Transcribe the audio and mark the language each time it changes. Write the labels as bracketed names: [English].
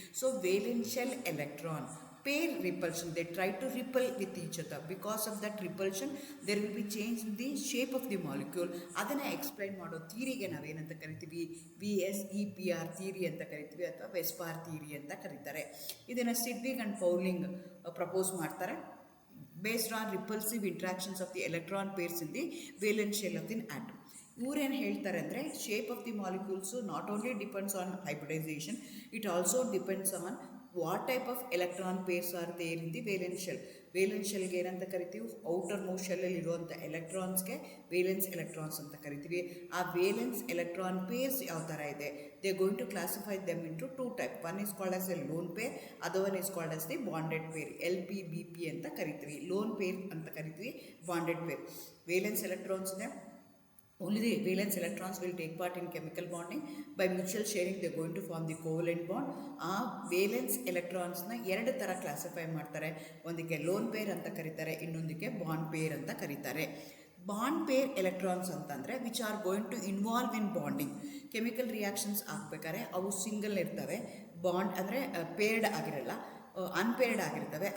[English] So valential electron pair repulsion, they try to repel with each other. Because of that repulsion there will be change in the shape of the molecule. [Kannada] ಅದನ್ನು explain ಮಾಡೋ ಥಿಯರಿಗೆ ನಾವೇನಂತ ಕರಿತೀವಿ, VSEPR theory ಅಂತ ಕರಿತೀವಿ, ಅಥವಾ ವೆಸ್ಪಾರ್ theory ಅಂತ ಕರೀತಾರೆ. ಇದನ್ನು ಸಿಡ್ವಿಗ್ ಆ್ಯಂಡ್ ಪೌಲಿಂಗ್ ಪ್ರಪೋಸ್ ಮಾಡ್ತಾರೆ. [English] Based on repulsive interactions of the electron pairs in the valence shell of the atom. [Kannada] ಇವರೇನು ಹೇಳ್ತಾರೆ ಅಂದರೆ, [English] Shape of the molecules not only depends on hybridisation, it also depends on what type of electron pairs are there in the valence shell. [Kannada] Valence ಶೆಲ್ಗೆ ಏನಂತ ಕರಿತೀವಿ, outer most ಶೆಲ್ಲಲ್ಲಿ ಇರುವಂಥ ಎಲೆಕ್ಟ್ರಾನ್ಸ್ಗೆ valence electrons ಅಂತ ಕರಿತೀವಿ. ಆ valence electron pairs ಯಾವ ಥರ ಇದೆ, [English] They are going to classify them into 2 type. One is called as a lone pair, other one is called as the bonded pair, LPBP [Kannada] ಅಂತ ಕರಿತೀವಿ. Lone pair ಅಂತ ಕರಿತೀವಿ, ಬಾಂಡೆಡ್ ಪೇರ್. ವೇಲೆನ್ಸ್ ಎಲೆಕ್ಟ್ರಾನ್ಸ್ ಇದೆ, [English] only the valence electrons will take part in chemical bonding. By mutual sharing they are going to form the covalent bond. [Kannada] ಆ valence ಎಲೆಕ್ಟ್ರಾನ್ಸ್ನ 2 ಥರ classify ಮಾಡ್ತಾರೆ. ಒಂದಕ್ಕೆ lone pair ಅಂತ ಕರೀತಾರೆ, ಇನ್ನೊಂದಕ್ಕೆ ಬಾಂಡ್ ಪೇರ್ ಅಂತ ಕರೀತಾರೆ. [English] bond pair electrons [Kannada] ಅಂತಂದರೆ [English] Which are going to involve in bonding. [Kannada] Chemical reactions ಆಗಬೇಕಾದ್ರೆ ಅವು ಸಿಂಗಲ್ ಇರ್ತವೆ, ಬಾಂಡ್ ಅಂದರೆ ಪೇರ್ಡ್ ಆಗಿರಲ್ಲ, ಅನ್ಪೇರ್ಡ್ ಆಗಿರ್ತವೆ.